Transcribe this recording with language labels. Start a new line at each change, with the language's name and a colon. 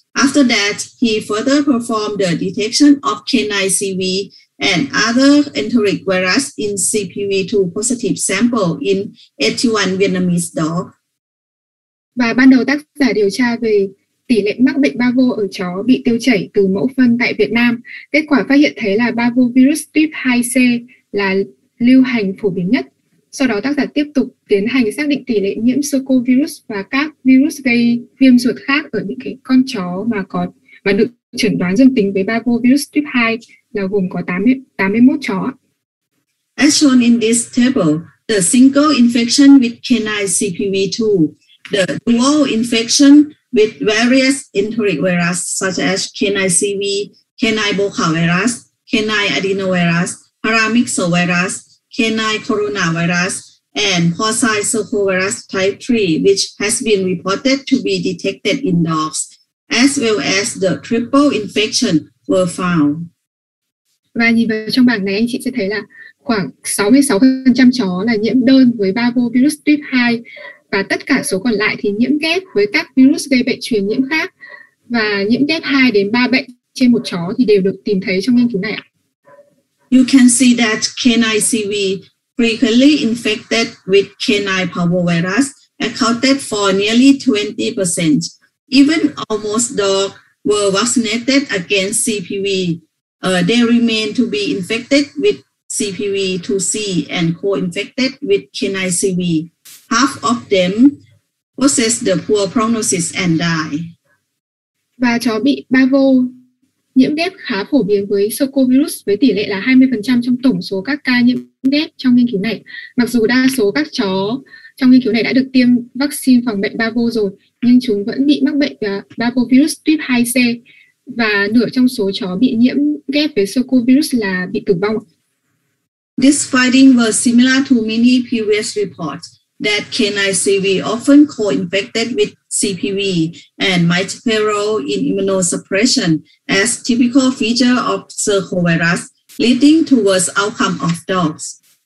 English: After that, he further performed the detection of canine CV and other enteric virus in CPV2 positive sample in 81 Vietnamese dogs.
Vietnamese: Và ban đầu tác giả điều tra về tỷ lệ mắc bệnh Bavo ở chó bị tiêu chảy từ mẫu phân tại Việt Nam. Kết quả phát hiện thấy là Parvovirus type 2C là lưu hành phổ biến nhất. Sau đó tác giả tiếp tục tiến hành xác định tỷ lệ nhiễm Cercovirus và các virus gây viêm ruột khác ở những cái con chó mà được chẩn đoán dương tính với Parvovirus type 2 là gồm có 81 chó.
English: As shown in this table, the single infection with canine CPV2, the dual infection with various enteric virus such as canine CV, canine bocavirus, canine adenovirus, paramyxovirus, canine coronavirus, and porcine cercovirus type 3, which has been reported to be detected in dogs, as well as the triple infection were found.
Vietnamese: Và nhìn vào trong bảng này anh chị sẽ thấy là khoảng 66% chó là nhiễm đơn với Parvovirus type 2 và tất cả số còn lại thì nhiễm ghép với các virus gây bệnh truyền nhiễm khác, và nhiễm ghép 2 đến 3 bệnh trên một chó thì đều được tìm thấy trong nghiên cứu này ạ.
English: You can see that canine CV frequently infected with canine parvovirus accounted for nearly 20%. Even almost dogs were vaccinated against CPV. They remain to be infected with CPV2C and co-infected with canine CV. Half of them possess the poor prognosis and die.
Vietnamese: Và chó bị Parvo nhiễm ghép khá phổ biến với Sarcovirus với tỷ lệ là 20% trong tổng số các ca nhiễm ghép trong nghiên cứu này. Mặc dù đa số các chó trong nghiên cứu này đã được tiêm vaccine phòng bệnh Parvo rồi, nhưng chúng vẫn bị mắc bệnh Parvovirus tuyếp 2C và nửa trong số chó bị nhiễm ghép với Sarcovirus là bị tử vong.
English: This finding was similar to many previous reports that canine CV often co-infected with CPV and might play a role in immunosuppression as typical feature of Sarcovirus, leading to worse outcome of dogs.